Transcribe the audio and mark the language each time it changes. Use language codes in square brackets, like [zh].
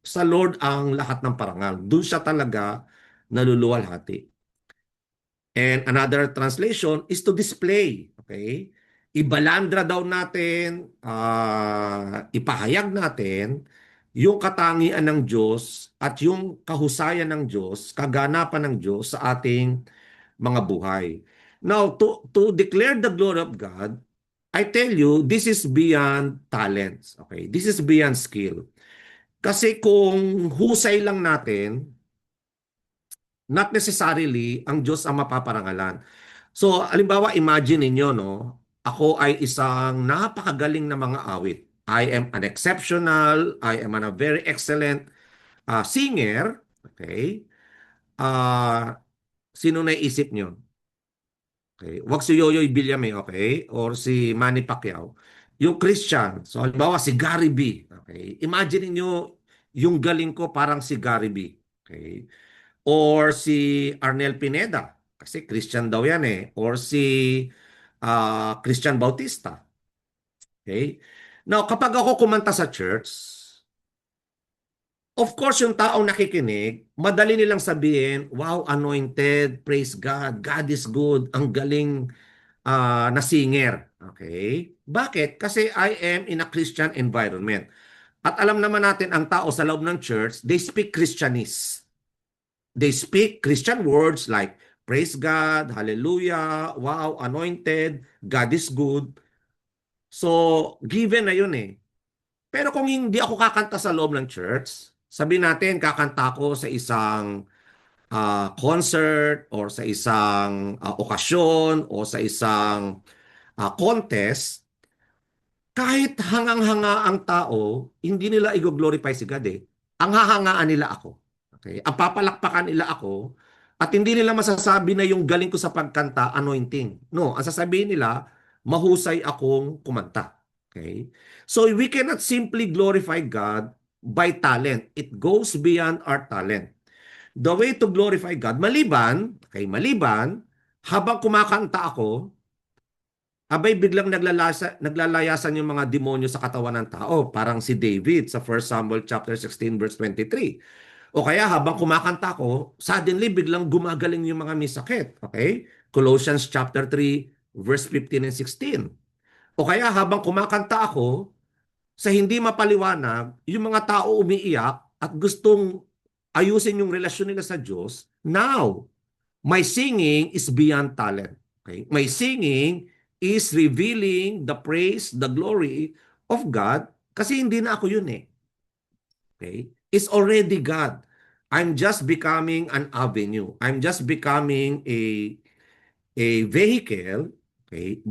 [tl] Sa Lord ang lahat ng parangal. Doon siya talaga naluluwalhati. [en] And another translation is to display. Okay? [tl] Ibalandra daw natin, ipahayag natin yung katangian ng Diyos at yung kahusayan ng Diyos, kaganapan ng Diyos sa ating mga buhay. [en] Now, to declare the glory of God, I tell you, this is beyond talents. [tl] Okay? [en] This is beyond skill. [tl] Kasi kung husay lang natin, [en] not necessarily [tl] ang Diyos ang mapaparangalan. So, halimbawa, imagine ninyo, no? Ako ay isang napakagaling na mga awit. [en] I am an exceptional, I am a very excellent singer. Okay? [tl] Sino naisip nyo? Okay. Wag si Yoyoy Villame, okay? Or si Manny Pacquiao. Yung Christian. So, halimbawa, si Gary B. Okay? Imagine niyo yung galing ko parang si Gary B. Okay? Or si Arnel Pineda. Kasi Christian daw yan eh. Or si Christian Bautista. Okay? Now, kapag ako kumanta sa church, of course, yung taong nakikinig, madali nilang sabihin, wow, anointed, [en] praise God, God is good, [tl] ang galing na singer. Okay? Bakit? Kasi [en] I am in a Christian environment. [tl] At alam naman natin, ang tao sa loob ng church, [en] they speak Christianese. They speak Christian words like, praise God, hallelujah, wow, anointed, God is good. [tl] So, given na yun eh. Pero kung hindi ako kakanta sa loob ng church, sabihin natin, kakanta ko sa isang concert or sa isang okasyon o sa isang contest, kahit hangang-hanga ang tao, hindi nila i-glorify si God eh. Ang hahangaan nila ako. Okay? Ang papalakpakan nila ako at hindi nila masasabi na yung galing ko sa pagkanta, anointing. No, ang sasabihin nila, mahusay akong kumanta. Okay? [en] So we cannot simply glorify God by talent. It goes beyond our talent. The way to glorify God, [tl] maliban, habang kumakanta ako, abay biglang naglalayasan yung mga demonyo sa katawan ng tao. Parang si David sa 1 Samuel chapter 16 verse 23. O kaya habang kumakanta ako, suddenly biglang gumagaling yung mga may sakit. Okay? Colossians chapter 3 [en] verse 15 and 16. [tl] O kaya habang kumakanta ako, sa hindi mapaliwanag, yung mga tao umiiyak at gustong ayusin yung relasyon nila sa Diyos. [en] Now, my singing is beyond talent. Okay? My singing is revealing the praise, the glory of God [tl] kasi hindi na ako yun eh. [en] Okay? It's already God. I'm just becoming an avenue. I'm just becoming a vehicle, okay?